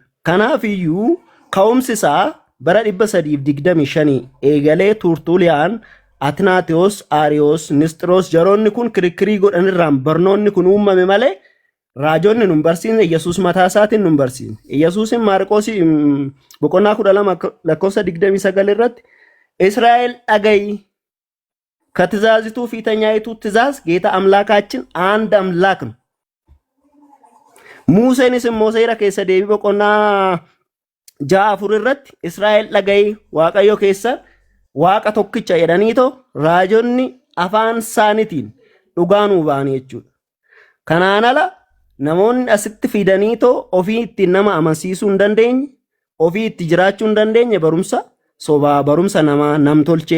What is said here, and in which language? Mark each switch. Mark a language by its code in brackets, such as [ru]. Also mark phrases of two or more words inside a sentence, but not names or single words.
[om] Kanaaf iyyuu ka'umsi isaa bara 325 eegalee Tuurtuuliyaan Atinaatiyoos, Aariyoos, Nisxiroos jaroonni kun kirikkirii godhanirraan barnoonni kun uumame malee raajonni nun barsiisne Iyyasuus mataa isaatiin nun barsiisne. Iyyasuusin Maariqoosii boqonnaa 12:29 irratti Israa'el dhagayi [am] ከትእዛዚቱ ፊተኛይቱ ትእዛዝ ጌታ አምላካችን አንድ አምላክ ነው [om] Museenis immoo seera keessa deebii boqonnaa 6:4 irratti Israa'el dhaga'ee Waaqayyo keessa Waaqa tokkicha jedhaniitoo raajonni afaan isaaniitiin dhugaa nuu ba'anii jechuudha. Kanaan ala namoonni asitti fidaniitoo ofii ittiin nama amansiisuu hin dandeenye, ofii itti jiraachuu hin dandeenye barumsa sobaa, barumsa namaa namtolchee.